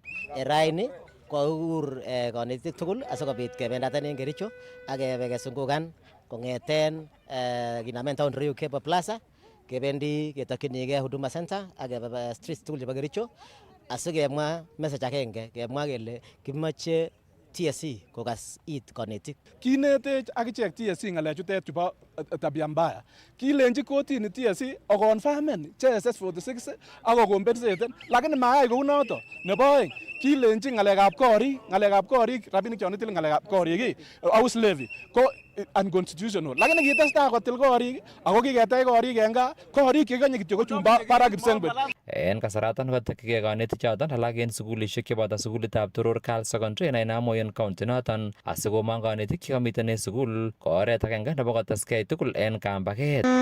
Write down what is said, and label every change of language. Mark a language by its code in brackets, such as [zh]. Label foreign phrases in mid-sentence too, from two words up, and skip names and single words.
[kln] Raini kokur kanetik tugul asikobit kebendaten en Kericho ak kebe kesungukan kong'eten kinamen town Rio Cable Plaza kebendi ketokyinigei Huduma Center ak kebe streets tugul chebo Kericho asikemwa message agenge kemwa kele kimache TSC kokas it kanetik. Kinetech akichek TSC ng'alechutet chebo [sw] tabia mbaya. [kln] Kilenji kotini TSC okonfamen JSS 46 ako kompensaten lakini mayai kou noto. Nebo oeng kilenji ng'alekab korik rabinik chon itile ng'alekab korik [en] house levy [kln] ko unconstitutional. Lakini kitestai kotil korik ako kiketech korik en gaa korik chekonye kityo ko chumba barak Kipsengwet. En kasaraton kotakyigei kanetichoton alak en sukulisiek cheboto sukulitab Toror Girls Secondary en Ainamo en county noton asikomong kanetik chekamiten en sukul ko oret agenge nebo koteskei tugul en kambaget.